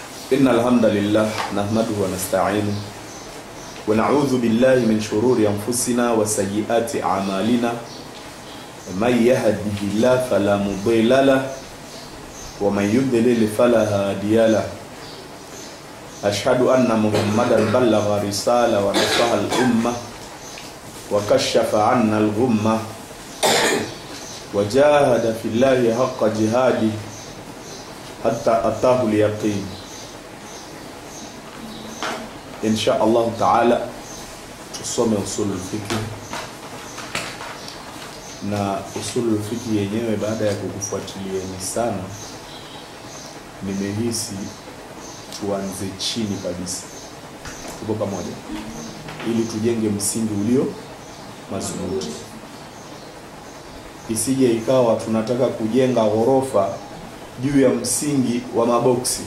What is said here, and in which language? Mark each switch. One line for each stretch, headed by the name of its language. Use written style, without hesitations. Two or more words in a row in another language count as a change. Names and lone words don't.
Arabic: إن الحمد لله نحمده ونستعينه ونعوذ بالله من شرور أنفسنا وسيئات أعمالنا من يهده الله فلا مضل له ومن يضلل فلا هادي له أشهد أن محمدا بلغ رسالة ونصح الأمة وكشف عنا الغمة وجاهد في الله حق جهاده حتى أتاه اليقين. إن شاء الله تعالى
Swahili: tusome
Arabic: أصول الفقه,
Swahili: na
Arabic: أصول الفقه
Swahili: yenyewe baada ya kukufuatilieni sana nimehisi tuanze chini kabisa. Tuko pamoja ili tujenge msingi ulio madhubuti, isije ikawa tunataka kujenga ghorofa juu ya msingi wa maboksi.